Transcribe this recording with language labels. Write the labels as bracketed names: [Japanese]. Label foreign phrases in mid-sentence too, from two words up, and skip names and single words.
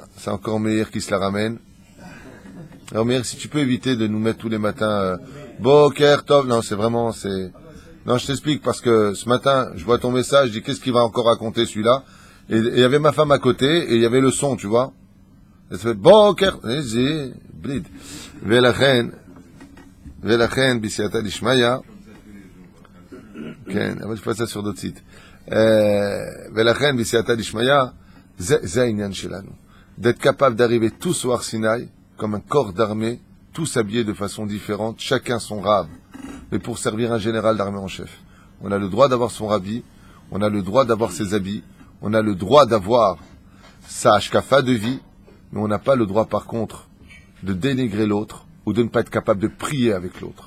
[French] C'est encore Meir qui se la ramène. Alors Meir, si tu peux éviter de nous mettre tous les matins [Hebrew] בוקר, טוב. [French] Non, c'est vraiment, Non, je t'explique, parce que ce matin, je vois ton message, je dis qu'est-ce qu'il va encore raconter celui-là. Et il y avait ma femme à côté, et il y avait le son, tu vois. Et ça fait Boker. Vas-y, blid. [Hebrew] ולכן, בסייעתא דשמיא. כן, אבל תפצה [French] sur d'autres sites. [Hebrew] ולכן, בסייעתא דשמיא, זה העניין שלנו. [French] D'être capable d'arriver tous au Har Sinaï, comme un corps d'armée, tous habillés de façon différente, chacun son rab, mais pour servir un général d'armée en chef. On a le droit d'avoir son rabbi, on a le droit d'avoir ses habits, on a le droit d'avoir sa hashkafa de vie, mais on n'a pas le droit, par contre, de dénigrer l'autre, ou de ne pas être capable de prier avec l'autre.